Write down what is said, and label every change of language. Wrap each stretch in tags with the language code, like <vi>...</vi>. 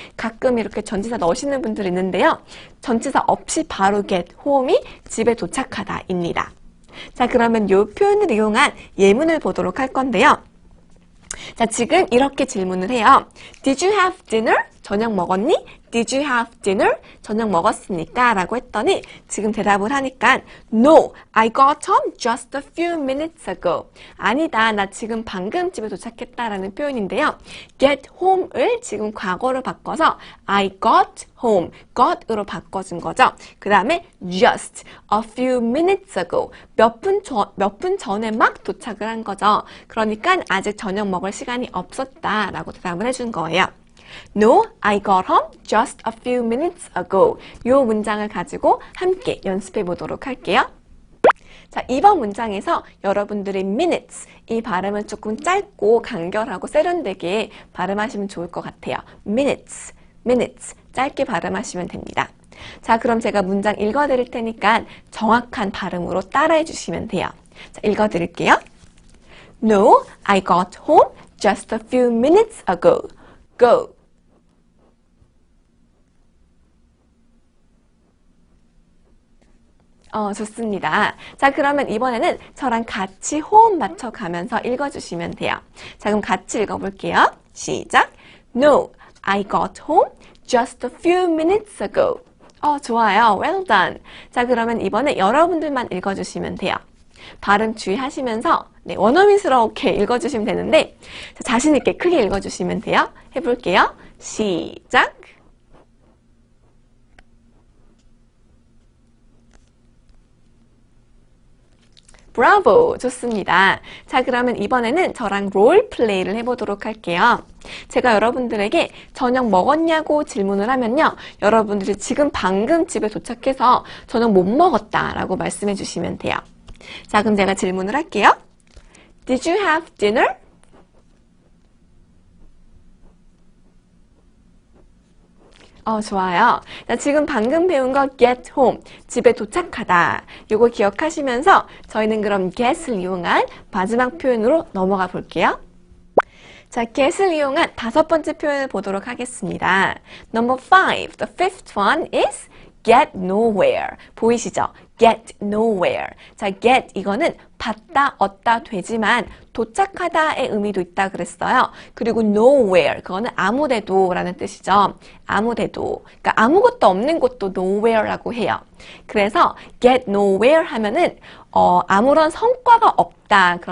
<ko>가끔 이렇게 전치사 넣으시는 분들이 있는데요. 전치사 없이 바로 get home이 집에 도착하다입니다. 자, 그러면 요 표현을 이용한 예문을 보도록 할 건데요. 자, 지금 이렇게 질문을 해요.</ko> <en>Did you have dinner?</en> <ko>저녁 먹었니?</ko> <en>Did you have dinner?</en> <ko>저녁 먹었습니까? 라고 했더니 지금 대답을 하니까</ko> <en>No, I got home just a few minutes ago.</en> <ko>아니다, 나 지금 방금 집에 도착했다라는 표현인데요. get home을 지금 과거로 바꿔서 I got home, got으로 바꿔준 거죠. 그 다음에</ko> <en>just a few minutes ago.</en> <ko>몇 분 전에 막 도착을 한 거죠. 그러니까 아직 저녁 먹을 시간이 없었다라고 대답을 해준 거예요.</ko> <en>No, I got home just a few minutes ago.</en> <ko>이 문장을 가지고 함께 연습해 보도록 할게요. 자, 이번 문장에서 여러분들의 minutes, 이 발음은 조금 짧고 간결하고 세련되게 발음하시면 좋을 것 같아요. minutes, minutes, 짧게 발음하시면 됩니다. 자, 그럼 제가 문장 읽어드릴 테니까 정확한 발음으로 따라해 주시면 돼요. 자, 읽어드릴게요.</ko> <en>No, I got home just a few minutes ago. Go.</en> <ko>좋습니다. 자, 그러면 이번에는 저랑 같이 호흡 맞춰가면서 읽어주시면 돼요. 자, 그럼 같이 읽어볼게요. 시작!</ko> <en>No, I got home just a few minutes ago.</en> <ko>좋아요.</ko> <en>Well done.</en> <ko>자, 그러면 이번에 여러분들만 읽어주시면 돼요. 발음 주의하시면서 원어민스럽게 읽어주시면 되는데 자신 있게 크게 읽어주시면 돼요. 해볼게요. 시작! 브라보! 좋습니다. 자, 그러면 이번에는 저랑 롤 플레이를 해보도록 할게요. 제가 여러분들에게 저녁 먹었냐고 질문을 하면요. 여러분들이 지금 방금 집에 도착해서 저녁 못 먹었다 라고 말씀해 주시면 돼요. 자, 그럼 제가 질문을 할게요.</ko> <en>Did you have dinner?</en> <ko>좋아요. 자, 지금 방금 배운 거 get home, 집에 도착하다. 요거 기억하시면서 저희는 그럼 get을 이용한 마지막 표현으로 넘어가 볼게요. 자, get을 이용한 5번째 표현을 보도록 하겠습니다.</ko> <en>Number 5, the fifth one is get nowhere.</en> <ko>보이시죠?</ko> <en>get nowhere.</en> <ko>자, get 이거는 받다, 얻다 되지만 도착하다의 의미도 있다 그랬어요. 그리고 nowhere 그거는 아무데도 라는 뜻이죠. 아무데도. 그러니까 아무것도 없는 곳도 nowhere라고 해요. 그래서 get nowhere 하면은 아무런 성과가 없다.</ko>